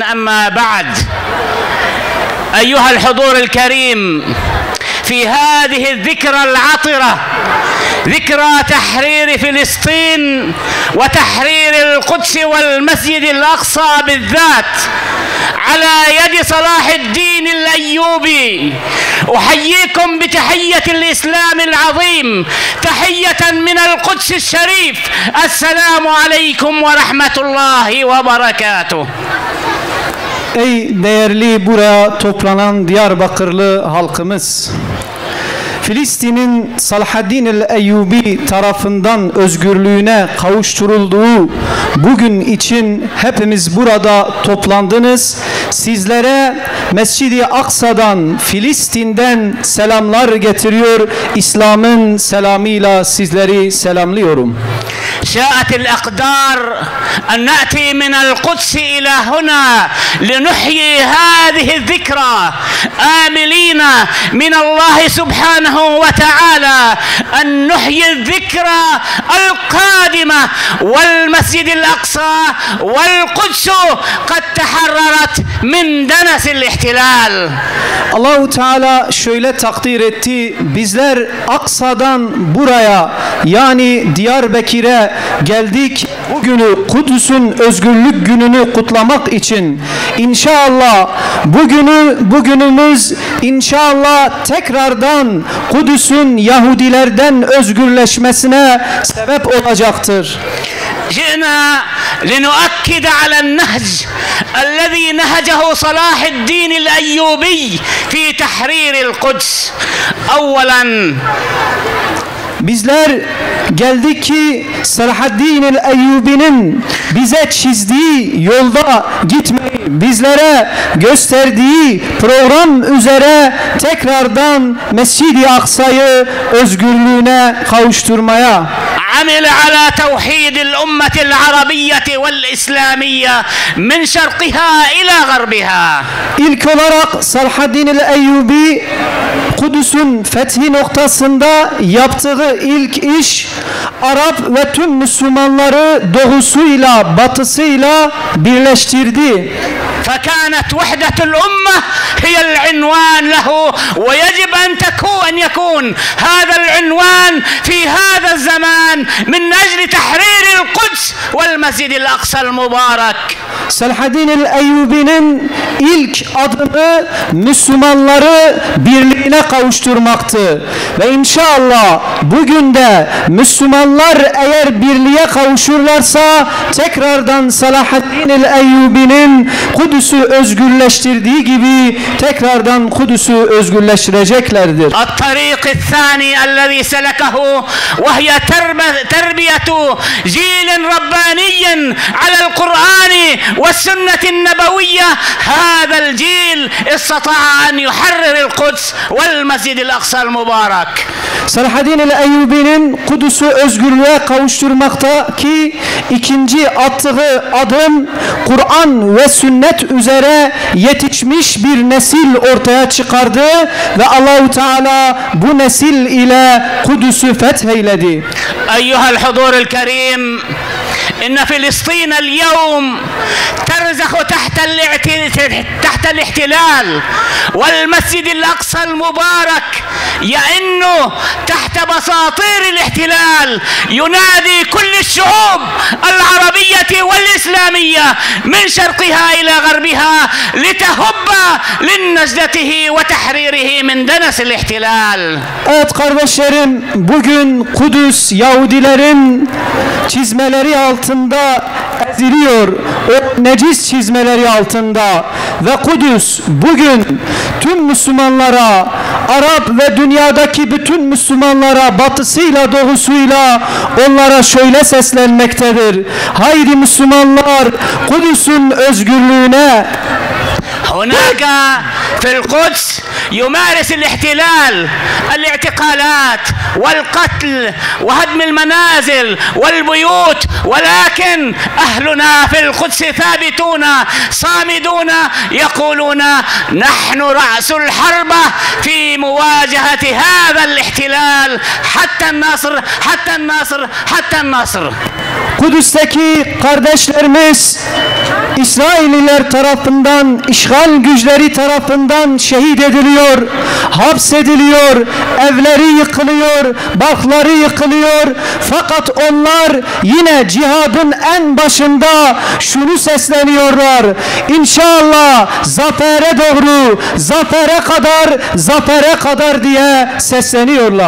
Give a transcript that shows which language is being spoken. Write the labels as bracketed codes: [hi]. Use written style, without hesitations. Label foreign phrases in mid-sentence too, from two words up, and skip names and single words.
[ar] أما بعد، أيها الحضور الكريم، في هذه الذكرى العطرة، ذكرى تحرير فلسطين وتحرير القدس والمسجد الأقصى بالذات على يد صلاح الدين الأيوبي، أحييكم بتحية الإسلام العظيم، تحية من القدس الشريف. السلام عليكم ورحمة الله وبركاته. [tr] Ey değerli buraya toplanan Diyarbakırlı halkımız, Filistin'in Salahaddin el-Eyyubi tarafından özgürlüğüne kavuşturulduğu bugün için hepimiz burada toplandınız. Sizlere Mescid-i Aksa'dan, Filistin'den selamlar getiriyor. İslam'ın selamıyla sizleri selamlıyorum. [ar] شاءت الأقدار أن نأتي من القدس إلى هنا لنحيي هذه الذكرى آملين من الله سبحانه وتعالى أن نحيي الذكرى القادمة، والمسجد الأقصى والقدس قد تحررت من دنس الاحتلال. [tr] Allahu Teala şöyle takdir etti. Bizler Aksa'dan buraya, yani Diyarbakır'a geldik. Bugünü, Kudüs'ün özgürlük gününü kutlamak için. İnşallah bugünümüz inşallah tekrardan Kudüs'ün Yahudilerden özgürleşmesine sebep olacaktır. [ar] جئنا لنؤكد على النهج الذي نهجه صلاح الدين الأيوبي في تحرير القدس. أولا، [tr] bizler geldik ki Salahaddin el-Eyyubi'nin bize çizdiği yolda gitmeyi, bizlere gösterdiği program üzere tekrardan Mescid-i Aksa'yı özgürlüğüne kavuşturmaya. [ar] عمل على توحيد الأمة العربية والإسلامية من شرقها إلى غربها. [tr] İlk olarak Salahaddin el-Eyyubi Kudüs'ün fethi noktasında yaptığı ilk iş, Arap ve tüm Müslümanları doğusuyla batısıyla birleştirdi. [ar] فكانت وحدة الأمة هي العنوان له، ويجب أن يكون هذا العنوان في هذا الزمان من أجل تحرير القدس والمسجد الأقصى المبارك. [tr] Salahaddin el-Eyyubi'nin ilk adımı Müslümanları birliğine kavuşturmaktı. Ve inşallah bugün de Müslümanlar eğer birliğe kavuşurlarsa tekrardan Salahaddin el-Eyyubi'nin Kudüs'ü özgürleştirdiği gibi tekrardan Kudüs'ü özgürleştireceklerdir. [ar] الطريق الثاني الذي سلكه وهي تربية جيل رباني على القرآن والسنة النبوية. هذا الجيل استطاع أن يحرر القدس والمسجد الأقصى المبارك. [tr] Salahaddin el-Eyyubi'nin Kudüs'ü özgürlüğe kavuşturmaktaki ikinci attığı adım, Kur'an ve sünnet üzere yetişmiş bir nesil ortaya çıkardı ve Allahu Teala bu nesil ile Kudüs'ü fetheyledi. [ar] أيها الحضور الكريم، إن فلسطين اليوم ترزخ تحت الاحتلال، والمسجد الأقصى المبارك يئن تحت بساطير الاحتلال. ينادي كل الشعوب العربية والإسلامية من شرقها إلى غربها لتهب لنجدته وتحريره من دنس الاحتلال. [tr] Evet kardeşlerim, bugün Kudüs Yahudilerin çizmeleri altında eziliyor. O necis çizmeleri altında. Ve Kudüs bugün tüm Müslümanlara, Arap ve dünyadaki bütün Müslümanlara, batısıyla doğusuyla onlara şöyle seslenmektedir. Haydi Müslümanlar, Kudüs'ün özgürlüğüne. [ar] هناك في القدس يمارس الاحتلال الاعتقالات والقتل وهدم المنازل والبيوت، ولكن أهلنا في القدس ثابتون صامدون يقولون نحن رأس الحرب في مواجهة هذا الاحتلال حتى النصر حتى النصر حتى النصر. [tr] Kudüs'teki kardeşlerimiz İsrailliler tarafından, işgal güçleri tarafından şehit ediliyor, hapsediliyor, evleri yıkılıyor, barkları yıkılıyor. Fakat onlar yine cihadın en başında şunu sesleniyorlar: İnşallah zafere doğru, zafere kadar diye sesleniyorlar.